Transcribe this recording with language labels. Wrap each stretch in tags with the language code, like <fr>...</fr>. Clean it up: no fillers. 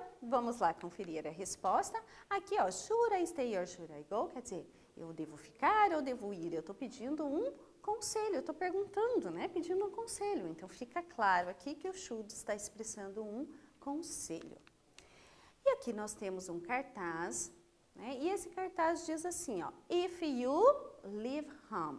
<pt>vamos lá conferir a resposta. Aqui, ó,</pt> <en>should I stay or should I go?</en> <pt>Quer dizer, eu devo ficar ou devo ir? Eu estou pedindo um conselho, eu estou perguntando, né? Pedindo um conselho. Então, fica claro aqui que o should está expressando um conselho. E aqui nós temos um cartaz, né? E esse cartaz diz assim, ó,</pt> <en>if you leave home.</en>